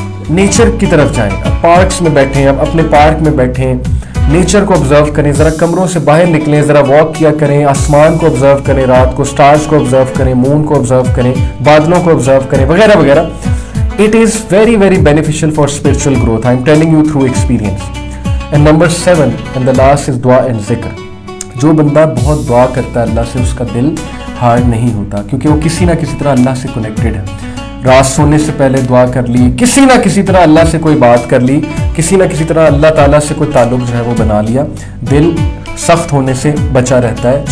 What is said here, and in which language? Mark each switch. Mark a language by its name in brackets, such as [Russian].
[Urdu] Nature کی طرف جائیں, پارکس میں بیٹھیں, آپ اپنے پارک میں بیٹھیں, نیچر کو آبزرو کریں, ذرا کمروں سے باہر نکلیں, ذرا واک کیا کریں, آسمان کو آبزرو کریں, رات کو سٹارز کو آبزرو کریں, مون کو آبزرو کریں, بادلوں کو آبزرو کریں, وغیرہ وغیرہ. [English] It is very very beneficial for spiritual growth. I am telling you through experience. And number 7 and the last is dua and zikr. [Urdu] جو بندہ بہت دعا کرتا ہے اللہ سے, اس کا دل ہارڈ نہیں ہوتا, کیونکہ وہ کسی نہ کسی طرح اللہ سے کنیکٹڈ ہے. رات سونے سے پہلے دعا کر لی, کسی نہ کسی طرح اللہ سے کوئی بات کر لی, کسی نہ کسی طرح اللہ تعالیٰ سے کوئی تعلق جو ہے وہ بنا لیا, دل سخت ہونے سے بچا رہتا ہے.